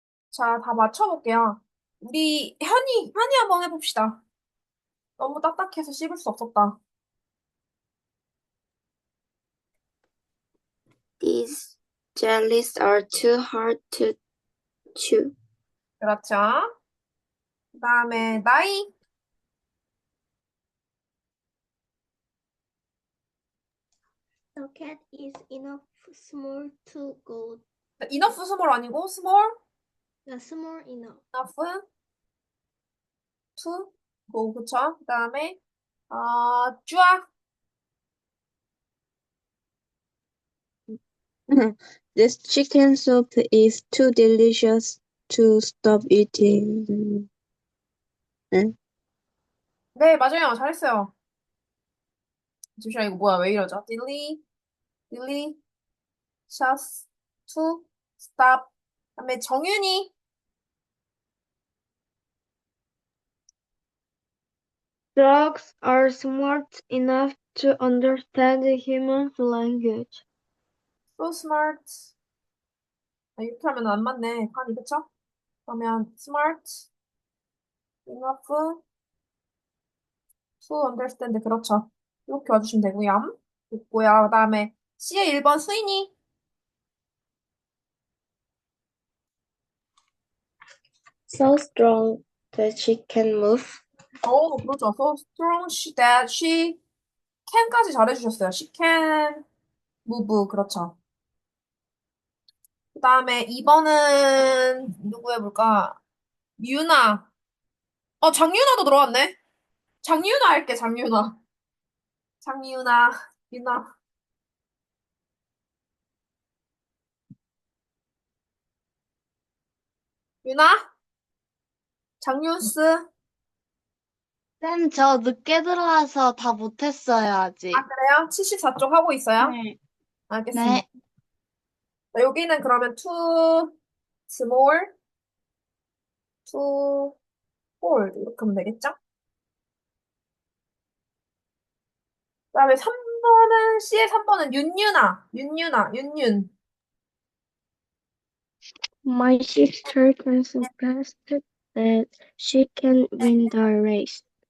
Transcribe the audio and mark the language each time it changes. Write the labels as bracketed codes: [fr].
[ko] 자, 다 맞춰볼게요. 우리 현이 한번 해봅시다. 너무 딱딱해서 씹을 수 없었다. [en] These jellies are too hard to chew. [ko] 그렇죠. 그 다음에 나이. [en] The cat is enough small to go. 이너프 스몰 아니고 스몰 Small enough. 이너프 투 고 그쵸? [ko] 그 다음에 쭈아. [en] This chicken soup is too delicious to stop eating. [ko] 응? 네, 맞아요. 잘했어요. 잠시만 이거 뭐야? 왜 이러죠? [en] 딜리 셔스 투 스탑. [ko] 그다음에 정윤이. [en] Dogs are smart enough to understand human language. so smart. [ko] 이렇게 하면 안 맞네. 칸이 그쵸? 그러면 [en] smart enough to understand. [ko] 그렇죠. 이렇게 와주시면 되고요. 됐고요. 그 다음에 C의 1번 수인이. [en] So strong that she can move. [ko] 그렇죠. [en] So strong that she can까지 [ko] 잘해주셨어요. [en] She can move. [ko] 그렇죠. 그 다음에 2번은 누구 해볼까? 유나. 장유나도 들어왔네. 장유나 할게, 장유나. 장유나. 유나, 유나? 장뉴스? 쌤, 저 늦게 들어와서 다 못했어요, 아, 아직. 그래요? 74쪽 하고 있어요? 네. 알겠습니다. 네. 자, 여기는 그러면 too small, too old 이렇게 하면 되겠죠? 그다음에 3번은 C의 3번은 윤윤. [en] My sister can so fast that she can win the race.